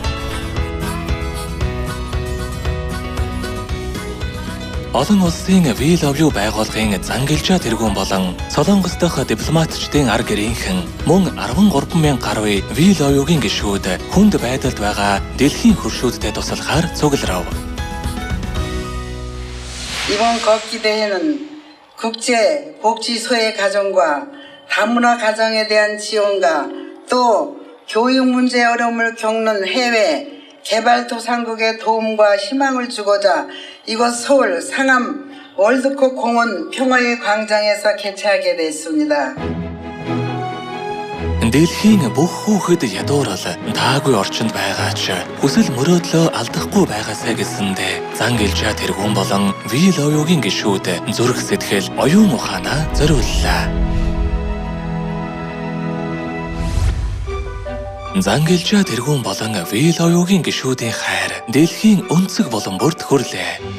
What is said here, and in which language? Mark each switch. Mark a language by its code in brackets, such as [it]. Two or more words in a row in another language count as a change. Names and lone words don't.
[mn] Олон улсын We Love You байгууллагын зангилжаа тэргүүн болон Солонгос дахь дипломатчдын ар гэрийнхэн мөн 13,000 гаруй We Love You-гийн гишүүд хүнд байдалд байгаа дэлхийн хөршүүдтэй туслахаар цугларав. [ko] 이번 걷기대회는 국제 복지소외 가정과 다문화 가정에 대한 지원과 또 교육 문제 어려움을 겪는 해외 개발도상국의 도움과 희망을 주고자 이곳 서울 상암 월드컵 공원 평화의 광장에서 개최하게 됐습니다. [mn] Дэлхийн бүх хүүхэд ядуурал таагүй орчинд байгаа ч хүсэл мөрөөдлөө алдахгүй байгаасай гэсэндээ зангилжаа тэргүүн болон We Love You-гийн гишүүд зүрх сэтгэл оюун ухаанаа зориуллаа. Зангилжаа тэргүүн болон We Love You-гийн гишүүдийн хайр дэлхийн өнцөг болон бүрд хүрлээ.